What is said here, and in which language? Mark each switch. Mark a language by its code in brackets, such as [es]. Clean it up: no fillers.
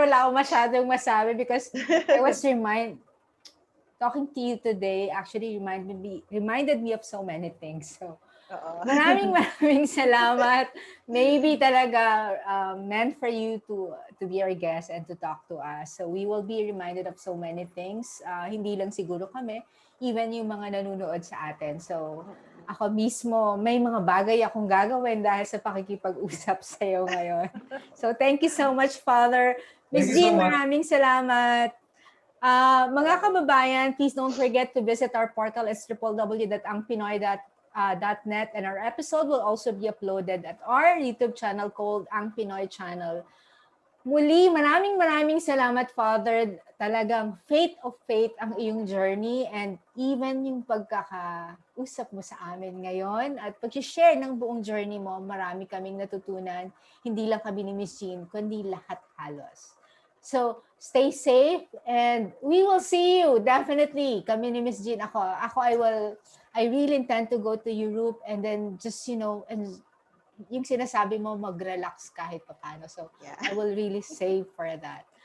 [tl] Wala akong masyadong masabi [en] because I was talking to you today actually reminded me of so many things. So, [tl] maraming salamat. [en] Maybe talaga meant for you to be our guest and to talk to us. So we will be reminded of so many things. [tl] Hindi lang siguro kami, even yung mga nanonood sa atin. So ako mismo, may mga bagay akong gagawin dahil sa pakikipag-usap sa iyo ngayon. [en] So thank you so much, Father. Miss Thank you so Jean, much. [tl] maraming salamat. Mga kababayan, [en] please don't forget to visit our portal. It's www.angpinoy.net, and our episode will also be uploaded at our YouTube channel called Ang Pinoy Channel. [tl] Muli, maraming salamat, Father. Talagang faith of faith ang iyong journey and even yung pagkakausap mo sa amin ngayon at pag-share ng buong journey mo, marami kaming natutunan. Hindi lang kami ni Miss Jean, kundi lahat halos. [en] So, stay safe and we will see you definitely. [tl] Kami ni Miss Jean, [en] I really intend to go to Europe and then just, and [tl] yung sinasabi mo, mag-relax kahit paano. [en] So, I will really save for that.